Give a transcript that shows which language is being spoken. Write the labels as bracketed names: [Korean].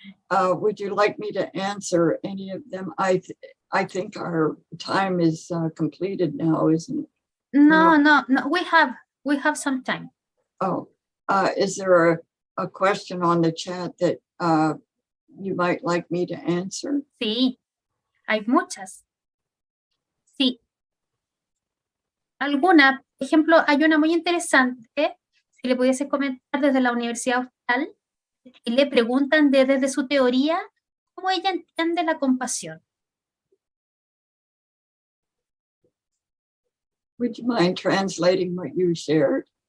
[English] Would you like me to answer any of them? I think our time is completed now, isn't it? No, we have some time. Oh, is there a question on the chat that you might like me to answer? [Spanish] Sí, hay muchas. Sí. Alguna, por ejemplo, hay una muy interesante, si le pudiese comentar desde la Universidad Austral, y le preguntan desde su teoría cómo ella entiende la compasión. [English] Would you mind translating what you shared?